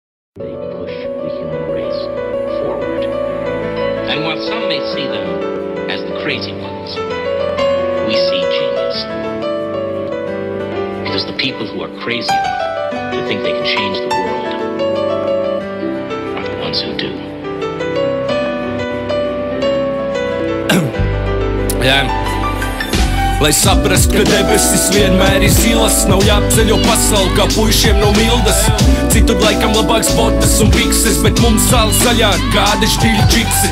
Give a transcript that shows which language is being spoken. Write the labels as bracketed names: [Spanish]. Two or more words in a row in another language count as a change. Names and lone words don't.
[English] They push the human race forward. And while some may see them as the crazy ones, we see genius. Because the people who are crazy enough to think they can change the world are the ones who do. [Latvian] Lai saprastu, ka debesis vienmēr ir zilas, nav jāapceļo pasauli kā puišiem no Mildas. Citur laikam labāks botas un bikses, bet mums zāle zaļāk, kādi šķīļi džiksi.